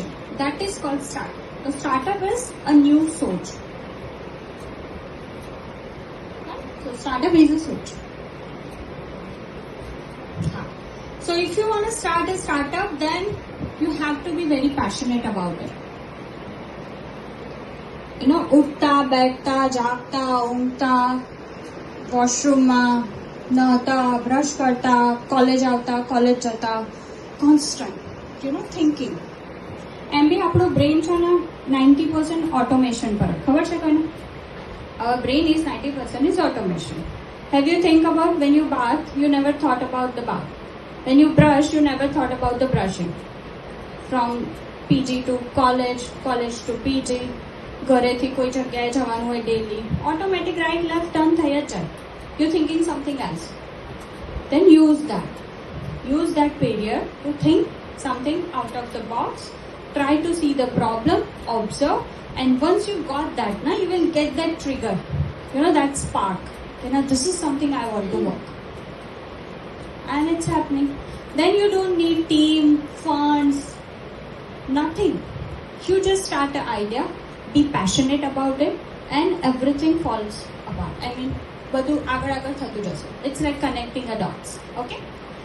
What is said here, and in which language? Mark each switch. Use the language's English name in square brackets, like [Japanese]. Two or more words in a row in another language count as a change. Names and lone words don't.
[English] That is called startup. So startup is a new soch. So startup is a soch. So if you want to start a startup, then you have to be very passionate about it. [Gujarati] ઉઠતા બેઠતા જાગતા ઊંઘતા વોશરૂમમાં નહાતા બ્રશ કરતા કોલેજ આવતા કોલેજ જતા [English] constant thinking. [Gujarati] એમ બી આપણો બ્રેન છે ને 90% ઓટોમેશન પર. ખબર છે કોને? [English] Our brain is 90% is automation. Have you think about when you bath, you never thought about the bath. When you brush, you never thought about the brushing. From PG to college, college to PG, [Gujarati] ઘરેથી કોઈ જગ્યાએ જવાનું હોય ડેલી, ઓટોમેટિક [English] right left turn [Gujarati] થઈ જ જાય. [English] You're thinking something else. Then use that period to think something out of the box. Try to see the problem, observe, and once you got that, now you will get that trigger. That spark. This is something I want to work. And it's happening. Then you don't need team, funds, nothing. You just start an idea, be passionate about it, and everything falls apart. I mean, [Gujarati] બધું આગળ થતું જશે. [English] It's like connecting the dots. Okay?